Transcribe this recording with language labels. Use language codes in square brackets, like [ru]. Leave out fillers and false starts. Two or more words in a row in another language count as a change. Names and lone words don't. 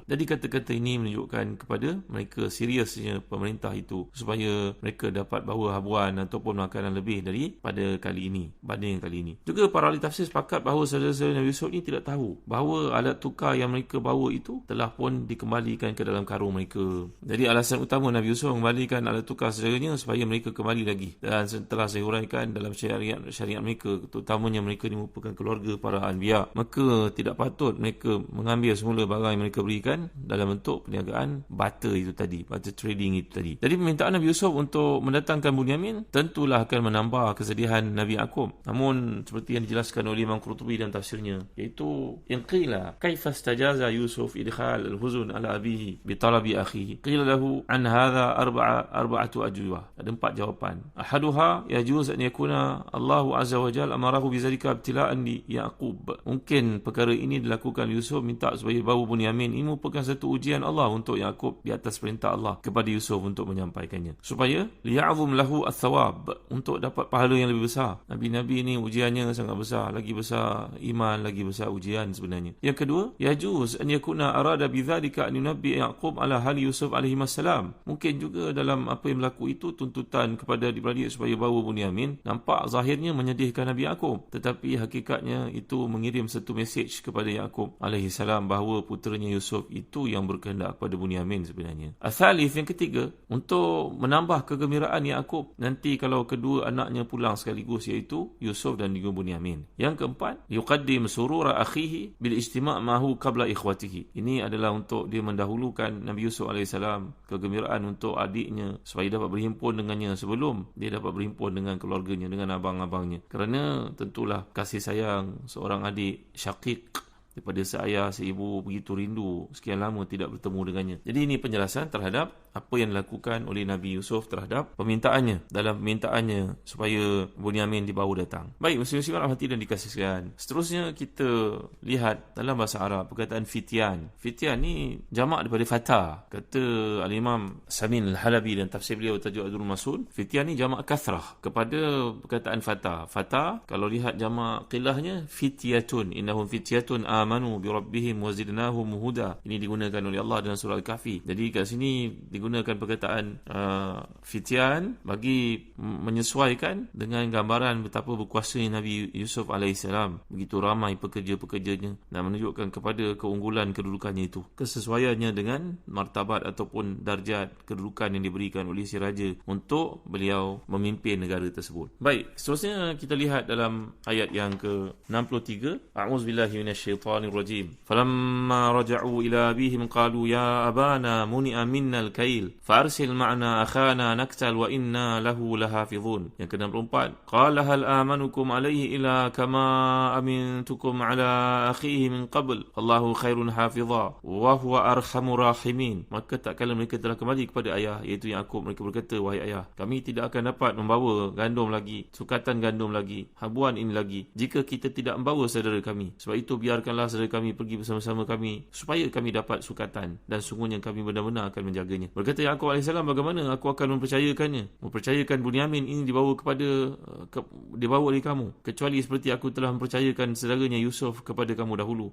[ms] Jadi kata-kata ini menunjukkan kepada mereka seriusnya pemerintah itu supaya mereka dapat bawa habuan ataupun makanan lebih daripada kali ini, banding kali ini. Juga para ahli tafsir sepakat bahawa saudara-saudara Nabi Yusuf ini tidak tahu bahawa alat tukar yang mereka bawa itu telah pun dikembalikan ke dalam karung mereka. Jadi alasan utama Nabi Yusuf mengembalikan alat tukar saudaranya supaya mereka kembali lagi. Dan setelah saya huraikan dalam syariat mereka, terutamanya mereka ini merupakan keluarga para anbiya, maka tidak patut mereka mengambil semula barang yang mereka berikan dalam bentuk perniagaan barter itu tadi, [en] barter trading [ms] itu tadi. Jadi permintaan Nabi Yusuf untuk mendatangkan Bunyamin tentulah akan menambah kesedihan Nabi Yaqub. Namun seperti yang dijelaskan oleh Imam Qurtubi dalam tafsirnya, [ar] iaitu إن قيل كيف استجاز لماذا يوسف إدخال الحزن على أبيه بطلب أخيه قيل له عن هذا أربعة أجوبة. [ms] Ada 4 jawapan. [ar] أحدها يجوز أن يكون الله عز وجل أمره بذلك ابتلاء ليعقوب. [ms] Mungkin perkara ini dilakukan Yusuf minta supaya bawa Bunyamin. Ini merupakan satu ujian Allah untuk Yaqub di atas perintah Allah kepada Yusuf untuk menyampaikannya. Supaya [ar] ليعظم له الثواب, [ms] untuk dapat pahala yang lebih besar. Nabi-nabi ini ujiannya sangat besar, lagi besar iman, lagi besar ujian sebenarnya. Yang kedua, [ar] يجوز أن يكون أراد بذلك أن ينبئ يعقوب على حال يوسف عليه السلام. [ms] Mungkin juga dalam apa yang berlaku itu tuntutan kepada adik-beradik supaya bawa Bunyamin. Nampak zahirnya menyedihkan Nabi Yaqub, tetapi hakikatnya itu mengirim satu mesej kepada Yaqub [ar] عليه السلام [ms] bahawa puteranya Yusuf itu yang berkehendak kepada Bunyamin sebenarnya. Atsalits, yang ketiga, untuk menambah kegembiraan Yaqub nanti kalau kedua anaknya pulang sekaligus, iaitu Yusuf dan juga Bunyamin. Yang keempat, [ar] يقدم سرور أخيه بالاجتماع معه قبل إخوته. [ms] Ini adalah untuk dia mendahulukan Nabi Yusuf AS kegembiraan untuk adiknya supaya dapat berhimpun dengannya sebelum dia dapat berhimpun dengan keluarganya, dengan abang-abangnya. Kerana tentulah kasih sayang seorang adik syakik daripada seayah, seibu begitu rindu sekian lama tidak bertemu dengannya. Jadi ini penjelasan terhadap apa yang dilakukan oleh Nabi Yusuf terhadap permintaannya, dalam permintaannya supaya Bunyamin dibawa datang. Baik, muslim-muslimat rahmati dan dikasihkan. Seterusnya kita lihat dalam bahasa Arab perkataan fityan. Fityan ni jamak daripada fata. Kata Al-Imam Samin Al-Halabi dan tafsir beliau tajuk Adul Masun, fityan ni jamak kathrah kepada perkataan fata. Fata kalau lihat jamak qilahnya fityatun, [ar] إنهم فتية آمنوا بربهم وزدناهم هدى. [ms] Ini digunakan oleh Allah dalam surah Al-Kahfi. Jadi kat sini digunakan perkataan fityan bagi menyesuaikan dengan gambaran betapa berkuasanya Nabi Yusuf alaihissalam, begitu ramai pekerja-pekerjanya, dan menunjukkan kepada keunggulan kedudukannya itu, kesesuaiannya dengan martabat ataupun darjat kedudukan yang diberikan oleh si raja untuk beliau memimpin negara tersebut. Baik, seterusnya kita lihat dalam ayat yang ke-63. [ar] أعوذ بالله من الشيطان الرجيم. فلما رجعوا إلى أبيهم قالوا يا أبانا منع منا الكيل فأرسل معنا أخانا نكتل وإنا له لحافظون. [ms] Yang ke-64, [ar] قال هل آمنكم عليه إلا كما أمنتكم على أخيه من قبل الله خير حافظا وهو أرحم الراحمين. [ms] Maka tak kala mereka telah kembali kepada ayah, iaitu Yaqub, mereka berkata, wahai ayah, kami tidak akan dapat membawa gandum lagi, sukatan gandum lagi, habuan ini lagi, jika kita tidak membawa saudara kami. Sebab itu biarkanlah saudara kami pergi bersama-sama kami supaya kami dapat sukatan, dan sungguhnya kami benar-benar akan menjaganya. Berkata Yaqub AS, bagaimana aku akan mempercayakan Bunyamin ini dibawa oleh kamu, kecuali seperti aku telah mempercayakan saudaranya Yusuf kepada kamu dahulu.